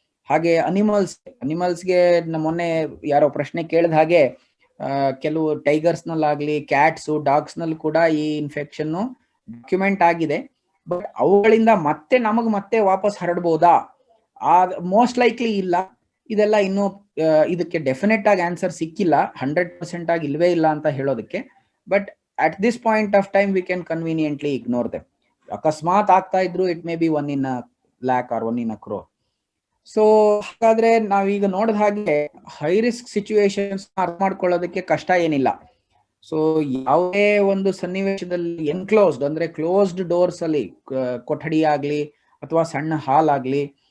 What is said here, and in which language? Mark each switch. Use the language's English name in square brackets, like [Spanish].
[Kannada] ಹಾಗೆ ಅನಿಮಲ್ಸ್ಗೆ ಮೊನ್ನೆ ಯಾರೋ ಪ್ರಶ್ನೆ ಕೇಳಿದ ಹಾಗೆ ಕೆಲವು ಟೈಗರ್ಸ್ ನಲ್ಲಾಗ್ಲಿ, ಕ್ಯಾಟ್ಸ್, ಡಾಗ್ಸ್ ನಲ್ಲಿ ಕೂಡ ಈ ಇನ್ಫೆಕ್ಷನ್ ಡಾಕ್ಯುಮೆಂಟ್ ಆಗಿದೆ. ಬಟ್ ಅವುಗಳಿಂದ ಮತ್ತೆ ವಾಪಸ್ ಹರಡ್ಬೋದಾ? ಮೋಸ್ಟ್ ಲೈಕ್ಲಿ ಇಲ್ಲ. ಇದೆಲ್ಲ ಇನ್ನೂ ಇದಕ್ಕೆ ಡೆಫಿನೆಟ್ ಆಗಿ ಆನ್ಸರ್ ಸಿಕ್ಕಿಲ್ಲ, 100% ಆಗಿ ಇಲ್ವೇ ಇಲ್ಲ ಅಂತ ಹೇಳೋದಕ್ಕೆ. [English] But at this point of time we can conveniently ignore them. [Kannada] ಅಕಸ್ಮಾತ್ ಆಗ್ತಾ ಇದ್ರು [English] It may be 1 in a lakh or 1 in a crore. [Kannada] So ಹಾಗಾದ್ರೆ ನಾವೀಗ ನೋಡಿದ ಹಾಗೆ ಹೈ ರಿಸ್ಕ್ ಸಿಚುವೇಶನ್ಸ್ ಅರ್ಥ ಮಾಡ್ಕೊಳ್ಳೋದಕ್ಕೆ ಕಷ್ಟ ಏನಿಲ್ಲ. ಸೊ ಯಾವುದೇ ಒಂದು ಸನ್ನಿವೇಶದಲ್ಲಿ ಎನ್ಕ್ಲೋಸ್ಡ್ ಅಂದ್ರೆ ಕ್ಲೋಸ್ಡ್ ಡೋರ್ಸ್ ಅಲ್ಲಿ, ಕೊಠಡಿ ಆಗ್ಲಿ ಅಥವಾ ಸಣ್ಣ ಹಾಲ್ ಆಗ್ಲಿ,